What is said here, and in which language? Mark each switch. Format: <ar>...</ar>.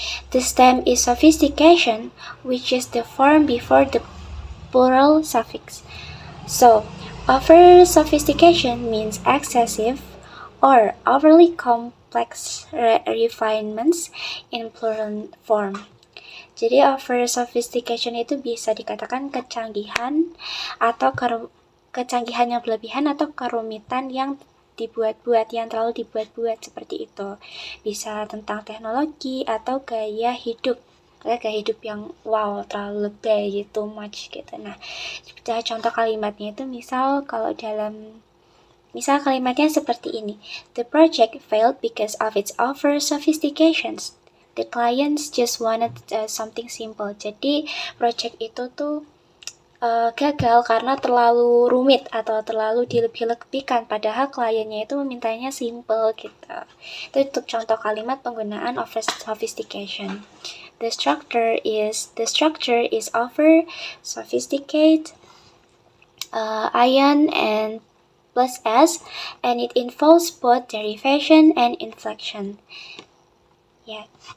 <en>The stem is sophistication, which is the form before the plural suffix. So, over sophistication means excessive or overly complex refinements in plural form.</en> <id>Jadi over sophistication itu bisa dikatakan kecanggihan atau kecanggihan yang berlebihan atau kerumitan yang terlalu dibuat-buat seperti itu. Bisa tentang teknologi atau gaya hidup yang wow, terlalu lebay,</id> <en>too much</en> <id>gitu. Nah, contoh kalimatnya itu misal kalimatnya seperti ini.</id> <en>The project failed because of its over sophistications. The clients just wanted something simple.</en> <id>Jadi project itu tuh gagal karena terlalu rumit atau terlalu dilebih-lebihkan, padahal kliennya itu memintanya simple gitu. Itu untuk contoh kalimat penggunaan over sophistication.</id> <en>The structure is over sophisticate, ion and plus s, and it involves both derivation and inflection. Yeah.</en>